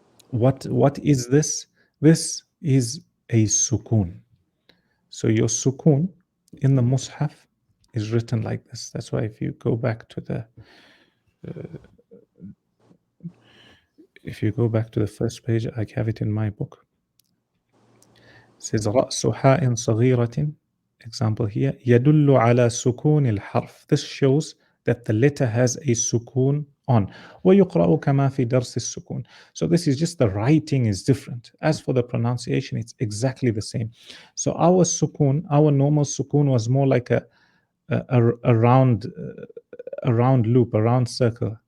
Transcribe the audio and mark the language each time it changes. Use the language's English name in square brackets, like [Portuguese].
[English] What is this? This is a sukoon. So your sukoon in the Mus'haf is written like this. That's why if you go back to the first page, I have it in my book. It says [Arabic] رأس حاء صغيرة. [English] Example here. [Arabic] يدل على سكون الحرف. [English] This shows that the letter has a sukoon on. [Arabic] ويقرأ كما في درس السكون. [English] So this is just the writing is different. As for the pronunciation, it's exactly the same. So our sukoon, our normal sukoon was more like a round loop, a round circle.